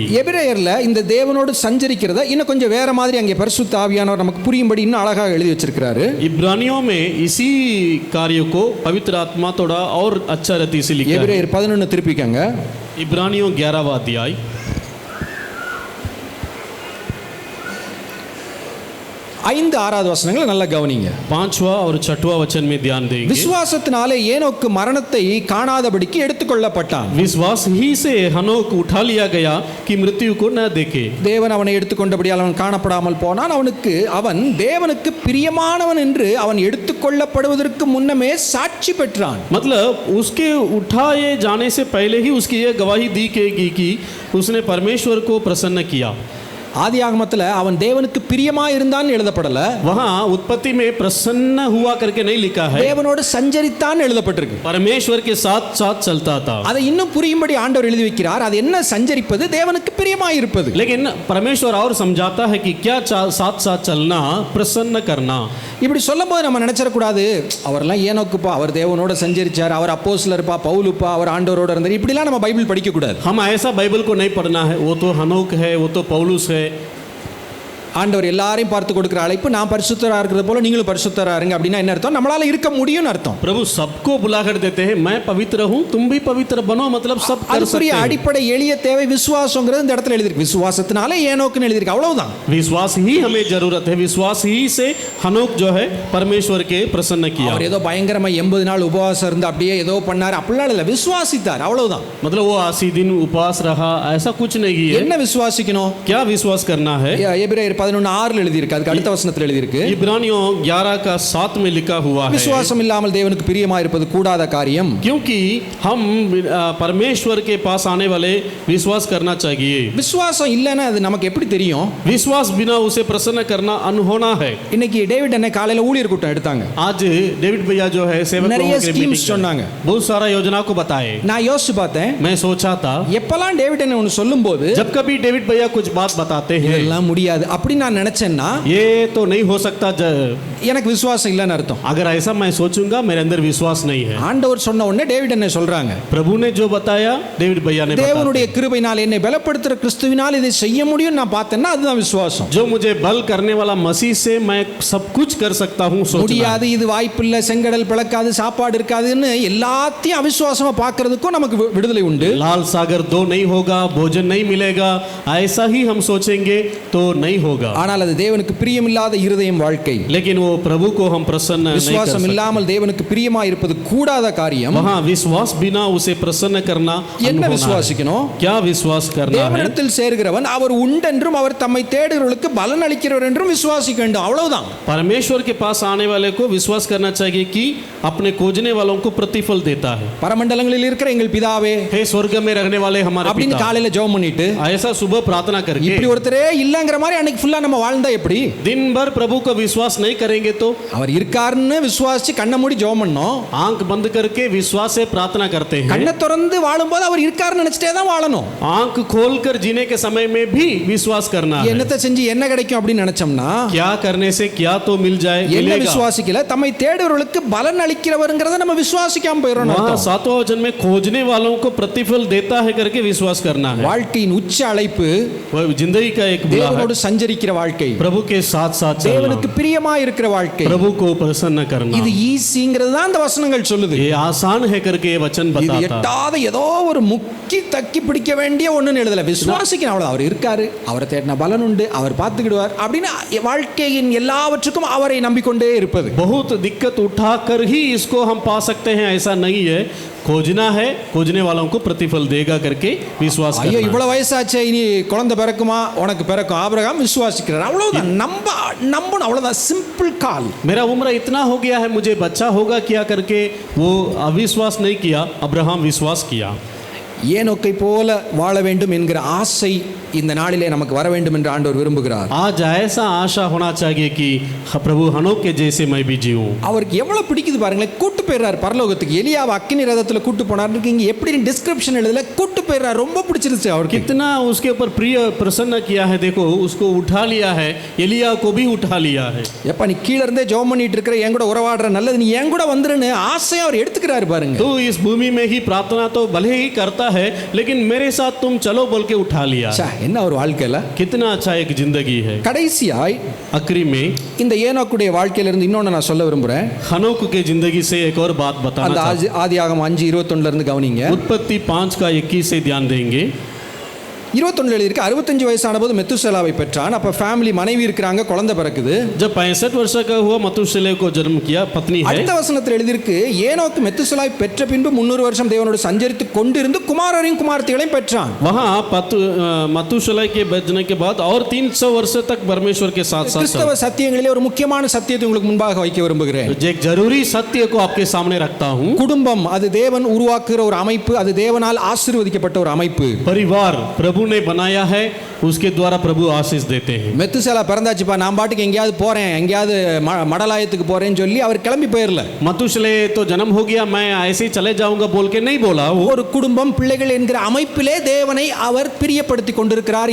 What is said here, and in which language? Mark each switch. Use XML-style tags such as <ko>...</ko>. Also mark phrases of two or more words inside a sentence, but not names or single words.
<ta>எபிரேயர்ல இந்த தேவனோடு சஞ்சரிக்கிறத இன்னும் கொஞ்சம் வேற மாதிரி அங்கே பரிசுத்த ஆவியானவர் நமக்கு புரியும்படி இன்னும் அழகாக எழுதி வச்சிருக்கிறாரு.</ta> <hi>इब्रानियों में इसी कार्य को पवित्र आत्मा थोड़ा और अच्छा रीति से लिखा है.</hi> <ta>எபிரேயர் 11 திருப்பிக்கங்க.</ta> <hi>इब्रानियों 11वां अध्याय</hi> <ta>5-6 வசனங்களை நல்லா கவனிங்க.</ta> <hi>5वां और 6वां वचन में ध्यान देंगे.</hi> <ta>விசுவாசத்தினாலே ஏனோக்கு மரணத்தை காணாதபடிக்கு எடுத்துக்கொள்ளப்பட்டான்.</ta> <hi>विश्वास ही से हनोक उठा लिया गया कि मृत्यु को न देखे.</hi> <ta>தேவன் அவனை எடுத்துக்கொண்டபடியால் அவன் காணப்படாமல் போனான். அவன் தேவனுக்கு பிரியமானவன் என்று அவன் எடுத்துக்கொள்ளப்படுவதற்கு முன்னமே சாட்சி பெற்றான்.</ta> <hi>मतलब उसके उठाए जाने से पहले ही उसकी यह गवाही दी गई कि उसने परमेश्वर को प्रसन्न किया.</hi> <ta>ஆதியாகமத்தில் அவன் தேவனுக்கு பிரியமா இருந்தான்னு எழுதப்படல,</ta> <hi>वहाँ उत्पत्ति में प्रसन्न हुआ करके नहीं लिखा है,</hi> <ta>தேவனோடு சஞ்சரித்தான் எழுதப்பட்டிருக்கு.</ta> <hi>परमेश्वर के साथ साथ चलता था.</hi> <ta>அதை இன்னும் புரியும்படி ஆண்டவர் எழுதி வைக்கிறார். அது என்ன சஞ்சரிப்பது? தேவனுக்கு பிரியமா இருப்பது.</ta> <hi>लेकिन परमेश्वर और समझाता है कि क्या साथ साथ चलना, प्रसन्न करना.</hi> <ta>இப்படி சொல்லும்போது நம்ம நினைச்சிடக்கூடாது அவர்லாம் ஏனோக்குப்பா, அவர் தேவனோட சஞ்சரிச்சார், அவர் அப்போஸ்தலர்ப்பா, பவுலுப்பா, அவர் ஆண்டவரோட இருந்தார், இப்படிலாம் நம்ம பைபிள் படிக்க கூடாது.</ta> <hi>हम ऐसा बाइबल को नहीं पढ़ना है, वो तो हनोक है, वो तो पौलुस है.</hi> <ta>ஆண்டவர் எல்லாரையும் பார்த்து கொடுக்குற அழைப்பு, நான் பரிசுத்தரா இருக்கிறது போல நீங்களும் பரிசுத்தரா இருங்க அப்படின்னா என்ன அர்த்தம்? நம்மளால இருக்க முடியும்னு அர்த்தம்.</ta> <hi>प्रभु सबको बुलाकर देते हैं, मैं पवित्र हूँ तुम भी पवित्र बनो, मतलब सब कर सकते हैं.</hi> <ta>அடிப்படை எளிய தேவை விசுவாசங்கிறது இந்த இடத்துல எழுதிருக்கு. விசுவாசத்தினால ஏனோக்குன்னு எழுதிருக்கு, அவ்வளவுதான்.</ta> <hi>विश्वास ही हमें जरूरत है. विश्वास ही से हनोक जो है परमेश्वर के प्रसन्न किया.</hi> <ta>அவர் ஏதோ பயங்கரமா 80 நாள் உபவாசம் இருந்து அப்படியே ஏதோ பண்ணார் அப்படிலாம் இல்ல, விசுவாசித்தார், அவ்வளவுதான்.</ta> <hi>मतलब वो 80 दिन उपवास रहा, ऐसा कुछ नहीं है.</hi> <ta>என்ன விசுவாசிக்கணும்?</ta> <hi>क्या विश्वास करना है?</hi> <ta>எபிரேயர் 11:6 எழுதியிருக்கு, அதுக்கு அடுத்த வசனத்தில் எழுதியிருக்கு.</ta> <hi>इब्रानियों 11:7 में लिखा हुआ है,</hi> <ta>விசுவாசம் இல்லாமல் தேவனுக்கு பிரியமா இருப்பது கூடாத காரியம்.</ta> <hi>क्योंकि हम परमेश्वर के पास आने वाले विश्वास करना चाहिए.</hi> <ta>விசுவாசம் இல்லைன்னா அது நமக்கு எப்படி தெரியும்?</ta> <hi>विश्वास बिना उसे प्रसन्न करना अनहोना है.</hi> <ta>இன்னைக்கு டேவிட் என்ன காலையில ஊழியர் கூட்டம் எடுத்தாங்க.</ta> <hi>आज डेविड भैया जो है सेवकों</hi> <ta>நிறைய</ta> <hi>के</hi> <ta>ஸ்கீம்ஸ்</ta> <hi>मीटिंग</hi> <ta>சொன்னாங்க.</ta> <hi>बहुत सारा योजना को बताए.</hi> <ta>நான் யோசிச்சு பார்த்தேன்,</ta> <hi>मैं सोचा था</hi> <ta>எப்பலாம் டேவிட் என்ன ஒன்னு சொல்லும்போது</ta> <hi>जब कभी डेविड भैया कुछ बात बताते हैं</hi> <ta>இதெல்லாம் முடியாது அப்படி நான் நினைச்சேன்னா</ta> <hi>ये तो नहीं हो सकता,</hi> <ta>எனக்கு விசுவாசம் இல்லைன்னு அர்த்தம்.</ta> <hi>अगर ऐसा मैं सोचूंगा मेरे अंदर विश्वास नहीं है.</hi> <ta>ஆண்டவர் சொன்ன உடனே டேவிட் என்ன சொல்றாங்க,</ta> <hi>प्रभु ने जो बताया डेविड भैया ने बताया.</hi> <ta>தேவனுடைய கிருபையினால் என்னை பலப்படுத்துற கிறிஸ்துவினால் இதை செய்ய முடியும் நான் பார்த்தேன்னா அதுதான் விசுவாசம்.</ta> <hi>जो मुझे बल करने वाला मसीह से मैं सब कुछ कर सकता हूँ सोचना.</hi> <ta>முடியாது, இது வாய்ப்பில்லை, செங்கடல் பிளக்காது, சாப்பாடு இருக்காதுன்னு எல்லாத்தையும் அவிசுவாசமா பார்க்கிறதுக்கும் நமக்கு விடுதலை உண்டு.</ta> <hi>लाल सागर 2 नहीं होगा, भोजन नहीं मिलेगा, ऐसा ही हम सोचेंगे तो नहीं होगा. होगा,</hi> <ta>ஆனால் அது தேவனுக்கு பிரியமில்லாத இருதயம் வாழ்க்கை.</ta> <hi>लेकिन वो प्रभु को हम प्रसन्न नहीं कर</hi> <ta>விசுவாசம்</ta> <hi>सकते।</hi> <ta>இல்லாமல் தேவனுக்கு பிரியமா இருப்பது கூடாத காரியம்.</ta> <hi>वहाँ विश्वास बिना उसे प्रसन्न करना</hi> <ta>என்ன</ta> <hi>अनहोना है।</hi> <ta>விசுவாசிக்கணும்?</ta> <hi>क्या विश्वास करना है?</hi> <ta>தேவனிடத்தில் சேர்கிறவன் அவர் உண்டென்றும் அவர் தம்மை தேடுகிறவர்களுக்கு பலன் அளிக்கிறவர் என்றும் விசுவாசிக்க வேண்டும். அவ்வளவுதான்.</ta> <hi>परमेश्वर के पास आने वाले को विश्वास करना चाहिए कि अपने खोजने वालों को प्रतिफल देता है।</hi> <ta>பரமண்டலங்களில் இருக்கிற எங்கள் பிதாவே</ta> <hi>हे स्वर्ग में रहने वाले हमारे</hi> <ta>அப்படின்னு</ta> <hi>पिता,</hi> <ta>காலையில ஜெபம் பண்ணிட்டு</ta> <hi>ऐसा सुबह प्रार्थना</hi> <ta>இப்படி</ta> <hi>करके</hi> <ta>ஒருத்தரே இல்லங்கிற மாதிரி அன்னைக்கு ஃபுல்லா நம்ம வாழ்ந்தா எப்படி?</ta> <hi>दिन भर प्रभु का विश्वास नहीं करेंगे तो</hi> <ta>அவர் இருக்காருன்னு விசுவாசிச்சு கண்ணை மூடி ஜெபம் பண்ணோம்.</ta> <hi>आंख बंद करके विश्वास से प्रार्थना करते हैं।</hi> <ta>கண்ணை திறந்து வாழும்போது அவர் இருக்காருன்னு நினைச்சிட்டே தான் வாழணும்.</ta> <hi>आंख खोलकर जीने के समय में भी विश्वास करना है।</hi> <ta>என்னத்தை செஞ்சு என்ன கிடைக்கும் அப்படின்னு நினைச்சோம்னா</ta> <hi>क्या करने से क्या तो मिल जाए,</hi> <ta>என்ன</ta> <hi>मिलेगा।</hi> <ta>விசுவாசிக்கல தம்மை தேடுகிறவர்களுக்கு பலன் அளிக்கிறவர்ங்கறத நம்ம விசுவாசிக்காம போயிரோம்.</ta> <hi>वहाँ सातवां वचन में खोजने वालों को प्रतिफल देता है करके विश्वास करना है।</hi> <ta>வாழ்க்கையின் உச்ச அழைப்பு</ta> <hi>वह जिंदगी का एक बुला है,</hi> <ta>தேவனோடு சஞ்சரிக்கிற வாழ்க்கை,</ta> <hi>प्रभु के साथ साथ चलना,</hi> <ta>தேவனுக்கு பிரியமா இருக்கிற வாழ்க்கை.</ta> <hi>प्रभु को प्रसन्न करना।</hi> <ta>இது ஈஸிங்கிறது தான் அந்த வசனங்கள் சொல்லுது.</ta> <hi>ये आसान है करके ये वचन</hi> <ta>இது</ta> <hi>बताता है।</hi> <ta>எட்டாத ஏதோ ஒரு முக்கி தக்கி பிடிக்க வேண்டிய ஒண்ணுன்னு எழுதல. விசுவாசிக்கணும் அவ்வளவு. அவர் இருக்காரு, அவரை தேடின பலன் உண்டு, அவர் பார்த்துக்கிடுவார் அப்படின்னு வாழ்க்கையின் எல்லாவற்றுக்கும் அவரை நம்பிக்கொண்டே இருப்பது.</ta> <hi>बहुत दिक्कत उठाकर ही इसको हम पा सकते हैं ऐसा नहीं है। खोजना है, खोजने वालों को प्रतिफल देगा करके विश्वास</hi> <ta>ஐயோ</ta> <hi>करना है।</hi> <ta>இவ்வளவு வயசாச்சே இனி குழந்தை பிறக்குமா? உனக்கு பிறக்கும். ஆபிரகாம் விசுவாசிக்கிறார். அவ்வளவுதான். நம்பணும். அவ்வளவுதான்.</ta> <en>simple call.</en> <hi>मेरा उम्र इतना हो गया है, मुझे बच्चा होगा क्या करके वो अविश्वास नहीं किया, अब्राहम विश्वास किया।</hi> <ta>ஏனோக்கை போல வாழ வேண்டும் என்கிற ஆசை இந்த நாளிலே நமக்கு வர வேண்டும் என்று ஆண்டவர் விரும்புகிறார்.</ta> <hi>आज ऐसा आशा होना चाहिए कि प्रभु हनोक के जैसे मैं भी जीऊं।</hi> <ta>அவருக்கு எவ்வளவு பிடிக்குது பாருங்களேன். கூட்டு போயிடுறார் பரலோகத்துக்கு. எலியாவை அக்கினி ரதத்துல கூட்டு போனார். இங்க எப்படி டிஸ்கிரிப்ஷன் எழுதல, கூட்டு போயிடுறார். ரொம்ப பிடிச்சிருச்சு அவருக்கு.</ta> <hi>कितना उसके ऊपर प्रिय प्रसन्न किया है। देखो उसको उठा लिया है, एलिया को भी उठा लिया है।</hi> <ta>எப்ப நீ கீழ இருந்தே ஜெபம் பண்ணிட்டு இருக்கிற, என் கூட உறவாடுற, நல்லது நீ என் கூட வந்துருன்னு ஆசையா அவர் எடுத்துக்கிறாரு பாருங்க.</ta> <hi>तो इस भूमि में ही प्रार्थना तो भले ही करता है, लेकिन मेरे साथ तुम चलो बोल के उठा लिया।</hi> <ta>என்ன ஒரு வாழ்க்கையில.</ta> <hi>कितना अच्छा एक जिंदगी है।</hi> <ta>கடைசியாய்</ta> <hi>आखिरी में</hi> <ta>இந்த ஏனோக்குடைய வாழ்க்கையில இருந்து இன்னொன்னு நான் சொல்ல விரும்புறேன்.</ta> <hi>हनोक के जिंदगी से एक और बात बताना</hi> <ta>அந்த</ta> <hi>चाहता हूं।</hi> <ta>ஆதியாகமம் 5:21 இருந்து கவனிங்க.</ta> <hi>उत्पत्ति 5:21 से ध्यान देंगे।</hi> <ta>21 எழுதிருக்கு. 65 வயசான போது மெத்துசலாவை பெற்றான். அப்ப ஃபேமிலி மனைவி இருக்காங்க, குழந்தை பிறக்குது.</ta> <hi>जब 65 वर्ष का हुआ मथुसेलह को जन्म किया, पत्नी है।</hi> <ta>அடுத்த वचनத்தில் எழுதிருக்கு, ஏனோக்கு மெத்துசலாவை பெற்ற பின்பு 300 வருஷம் தேவனோடு சஞ்சரித்து கொண்டிருந்து குமாரரையும் குமாரத்திகளையும் பெற்றான்.</ta> <hi>वहाँ मथुसेलह के बचने के बाद और 300 वर्ष तक परमेश्वर के साथ साथ</hi> <ta>கிறிஸ்தவ சத்தியங்களிலே ஒரு முக்கியமான சத்தியத்தை உங்களுக்கு முன்பாக வைக்க விரும்புகிறேன்.</ta> <hi>एक जरूरी सत्य को आपके सामने रखता हूँ।</hi> <ta>குடும்பம் அது தேவன் உருவாக்குற ஒரு அமைப்பு, அது தேவனால் ஆசீர்வதிக்கப்பட்ட ஒரு அமைப்பு.</ta> <hi>परिवार प्रभु ने बनाया है, उसके द्वारा प्रभु आशीष देते हैं।</hi> <ta>மெத்துசலா பிறந்தாச்சுப்பா, நான் பாட்டுக்கு எங்கேயாவது போறேன், எங்கேயாவது மடலாயத்துக்கு போறேன்னு சொல்லி அவர் கிளம்பி போயிரல.</ta> <hi>मथुसेलह तो जन्म हो गया, मैं ऐसे ही चले जाऊंगा बोल के नहीं बोला।</hi> <ta>ஒரு குடும்பம் பிள்ளைகள் என்கிற அமைப்பிலே தேவனை அவர் பிரியப்படுத்தி கொண்டிருக்கிறார்.</ta>